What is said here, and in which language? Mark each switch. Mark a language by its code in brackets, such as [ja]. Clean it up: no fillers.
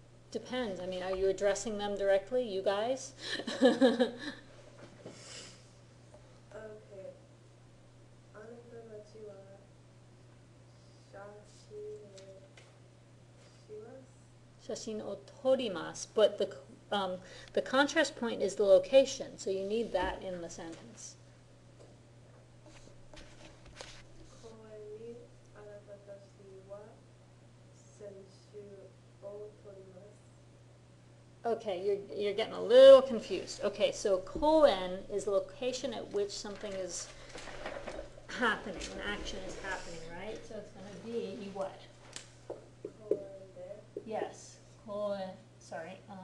[en] depends. I mean, are you addressing them directly, you guys? Okay. [ja] あなたたちは写真をします。写真を撮ります. [en] But the contrast point is the location, so you need that in the sentence. [ja] 公園にあなたたちは選手を取ります。 [en] Okay, you're getting a little confused. Okay, so koen is the location at which something is happening, an action is happening, right? So it's going to be what? [ja] 公園で [en] Yes, koen, sorry.